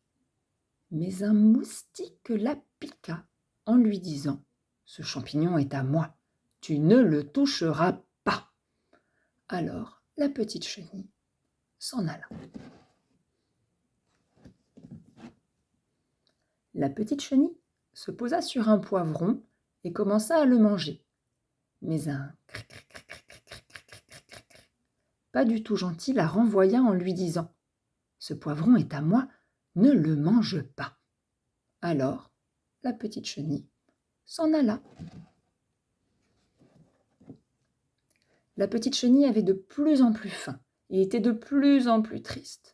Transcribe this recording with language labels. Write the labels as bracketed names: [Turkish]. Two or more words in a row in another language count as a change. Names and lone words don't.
[French] Mais un moustique la piqua en lui disant « Ce champignon est à moi, tu ne le toucheras pas !» Alors la petite chenille s'en alla. La petite chenille se posa sur un poivron et commença à le manger. Mais un cric, cric, cric, cric, cric, cric, cric, cric, cric, pas du tout gentil la renvoya en lui disant « Ce poivron est à moi, ne le mange pas !» Alors la petite chenille s'en alla. La petite chenille avait de plus en plus faim et était de plus en plus triste.